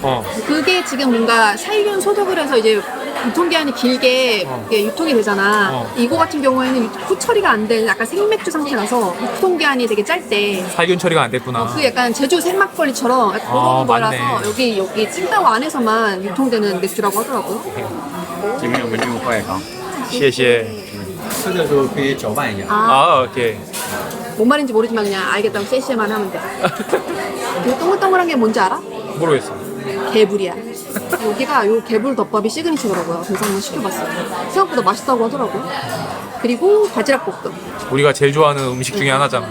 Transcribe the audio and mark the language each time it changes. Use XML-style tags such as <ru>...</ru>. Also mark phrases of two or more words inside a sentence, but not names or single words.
<ko>그게 지금 뭔가 살균 소독을 해서 이제 유통기한이 길게 이게 유통이 되잖아. 이거 같은 경우에는 후 처리가 안 된 약간 생맥주 상태라서 유통기한이 되게 짧대. 살균 처리가 안 됐구나. 그 약간 제주 생막걸리처럼 그런 거라서 맞네. 여기 칭다오 안에서만 유통되는 맥주라고 하더라고요. 里面有门路快康，</ko> <zh>谢谢. 吃的时候可以搅拌一下。</zh> <ko>오케이. 뭔 말인지 모르지만 그냥 알겠다고 세시만 하면 돼. 그 동글동글한 게 뭔지 알아? 모르겠어. 개불이야. 여기가 요 개불 덮밥이 시그니처더라고요. 그래서 한번 시켜봤어요. 생각보다 맛있다고 하더라고요. 그리고 바지락 볶음. 우리가 제일 좋아하는 음식 중에 하나잖아.</ko>